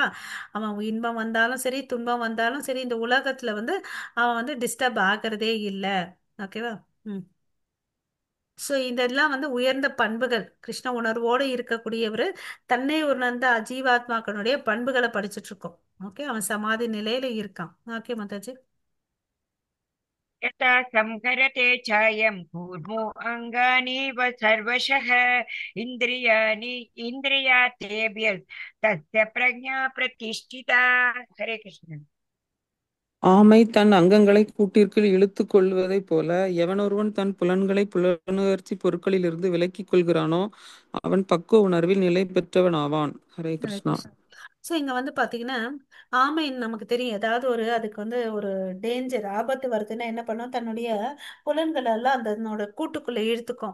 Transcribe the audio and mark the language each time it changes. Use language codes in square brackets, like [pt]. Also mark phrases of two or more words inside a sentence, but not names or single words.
[ta] அவன் இன்பம் வந்தாலும் சரி துன்பம் வந்தாலும் சரி இந்த உலகத்துல வந்து அவன் வந்து டிஸ்டர்ப் ஆகிறதே இல்லை. ஓகேவா? ம். ஸோ இதெல்லாம் வந்து உயர்ந்த பண்புகள். கிருஷ்ண உணர்வோடு இருக்கக்கூடியவர் தன்னை உணர்ந்த அஜீவாத்மாக்களுடைய பண்புகளை படிச்சுட்டு இருக்கோம். ஓகே, அவன் சமாதி நிலையில இருக்கான். ஓகே மாதாஜி. [sa] यथा संहरते चायं कूर्मो अङ्गानीव सर्वशः इन्द्रियाणि इन्द्रियातेभ्य तस्य प्रज्ञा प्रतिष्ठिता। हरे कृष्ण। [ta] ஆமை தன் அங்கங்களை கூட்டிற்குள் இழுத்துக் கொள்வதைப் போல எவனொருவன் தன் புலன்களை புலனுணர்ச்சி பொருட்களிலிருந்து விலக்கிக் கொள்கிறானோ அவன் பக்குவ உணர்வில் நிலை பெற்றவன் ஆவான். ஹரே ஹரே கிருஷ்ணா. கிருஷ்ணா. ஸோ இங்க வந்து பாத்தீங்கன்னா ஆமை நமக்கு தெரியும், ஏதாவது ஒரு அதுக்கு வந்து ஒரு டேஞ்சர் ஆபத்து வருதுன்னா என்ன பண்ணும், தன்னுடைய புலன்களை எல்லாம் அதனோட கூட்டுக்குள்ள இழுத்துக்கும்.